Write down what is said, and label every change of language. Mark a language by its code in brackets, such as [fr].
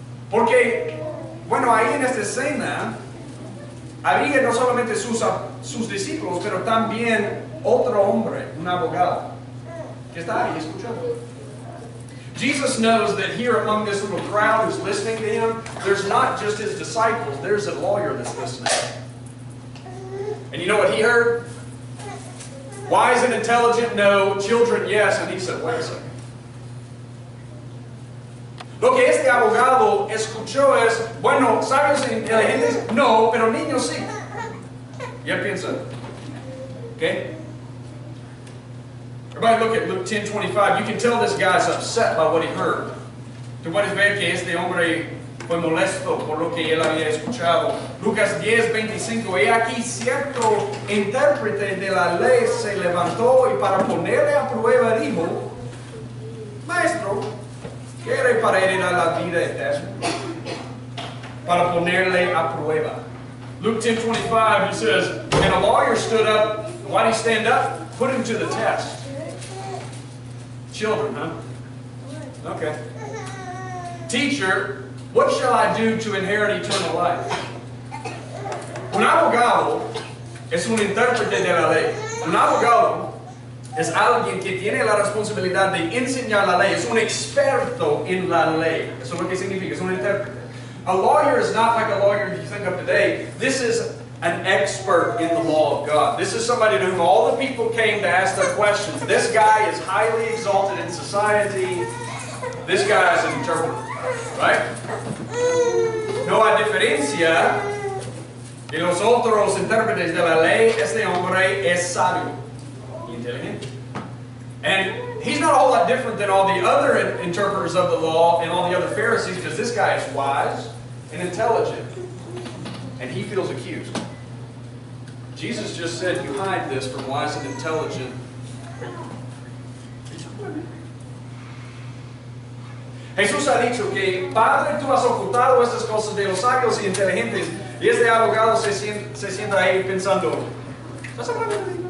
[es] Porque, bueno, ahí en esta escena había no solamente sus discípulos, pero también otro hombre, un abogado, que está ahí escuchando. [en] Jesus knows that here among this little crowd who's listening to him, there's not just his disciples, there's a lawyer that's listening. And you know what he heard? Wise and intelligent, no. Children, yes. And he said, wait a second. [es] Lo que este abogado escuchó es, bueno, sabios e inteligentes, no, pero niños sí. Y él piensa, [en] okay? Everybody look at Luke 10:25. You can tell this guy's upset by what he heard. [es] Tú puedes ver que este hombre fue molesto por lo que él había escuchado. Lucas 10:25, he aquí cierto intérprete de la ley se levantó y para ponerle a prueba dijo, Maestro, ¿qué haré para heredar la vida eterna? Para ponerle a prueba. [en] Luke 10:25, he says, and a lawyer stood up. Why did he stand up? Put him to the test. Children, huh? Okay. Teacher, what shall I do to inherit eternal life? [es] Un abogado es un intérprete de la ley. Un abogado es alguien que tiene la responsabilidad de enseñar la ley. Es un experto en la ley. Eso es lo que significa. Es un intérprete. [en] A lawyer is not like a lawyer you think of today. This is an expert in the law of God. This is somebody to whom all the people came to ask their questions. This guy is highly exalted in society. This guy is an interpreter. Right? [es] No hay diferencia de los otros intérpretes de la ley. Este hombre es sabio y inteligente. [en] And he's not a whole lot different than all the other interpreters of the law and all the other Pharisees, because this guy is wise and intelligent. And he feels accused. Jesus just said, you hide this from wise and intelligent. [es] Jesús ha dicho que, Padre, tú has ocultado estas cosas de los sabios y inteligentes. Y este abogado se sienta ahí pensando, ¿estás hablando de Dios?